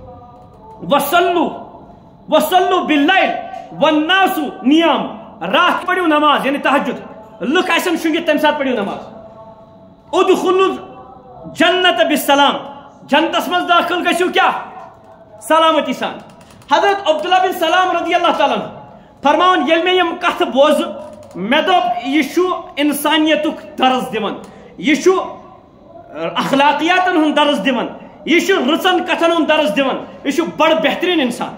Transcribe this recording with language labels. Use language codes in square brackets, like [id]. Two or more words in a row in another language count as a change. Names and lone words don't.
[ar] وصلوا باللیل والناس نیام [ks] رات پڑھو نماز یعنی تہجد لک آسن شنگت تمہ سات پڑھو نماز [ar] ادخلوا جنت بالسلام [ks] جنتس مز داخل گژھو کیا سلامتی سان حضرت عبداللہ بن سلام [ar] رضی اللہ تعالیٰ [ks] فرماون یل میں یم کت بوز مے دوپ یہ انسانیتک درس دِوان یہ اخلاقیاتن ہند درس دِوان، یہ رٕژن کتھن ہند درس دِوان، یہ بڑ بہترین انسان.